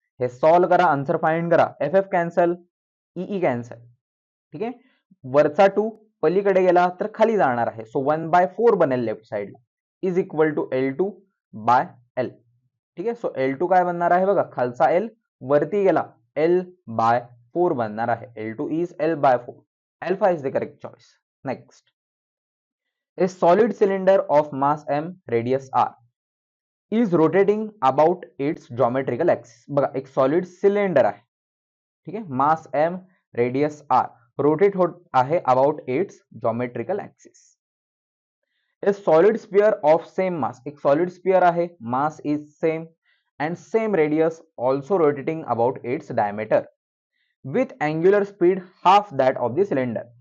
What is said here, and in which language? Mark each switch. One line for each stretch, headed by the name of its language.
Marathi: हे सॉल्व करा, answer find करा. FF cancel, EE cancel. ठीक आहे. वरचा 2 पलीकडे गेला तर खाली जाणार आहे, सो 1/4 बनेल लेफ्ट साइडला,
English: Is equal to L2 by L.
Marathi: ठीक आहे. सो L2 काय बनणार आहे बघा, खालचा L वरती गेला, L/4 बनणार आहे.
English: L2 is L/4. Alpha is the correct choice. Next. A solid cylinder of mass m, radius r is rotating about its geometrical axis.
Marathi: बघा एक सॉलिड सिलेंडर आहे, ठीक आहे, मास m, रेडियस r, रोटेट होत आहे
English: About its geometrical axis. A solid sphere of same mass,
Marathi: एक solid sphere आहे,
English: Mass is same and same radius, also rotating about its diameter with angular speed half that of the cylinder.